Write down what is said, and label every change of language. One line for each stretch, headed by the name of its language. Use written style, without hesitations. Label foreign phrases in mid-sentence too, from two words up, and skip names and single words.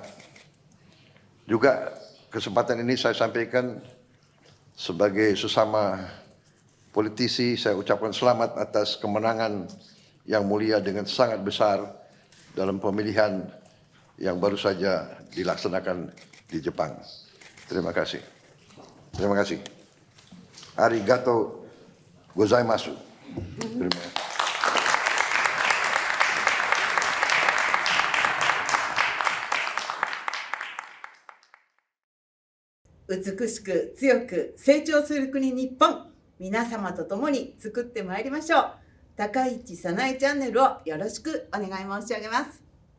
Indonesian: Juga kesempatan ini saya sampaikan sebagai sesama politisi, saya ucapkan selamat atas kemenangan Yang Mulia dengan sangat besar dalam pemilihan yang baru saja dilaksanakan di Jepang. Terima kasih. Terima kasih.
Japanese: ありがとうございます.
Indonesian: Terima kasih.
Japanese: 美しく強く成長する国日本、皆様と共に作ってまいりましょう。高市早苗チャンネルをよろしくお願い申し上げます。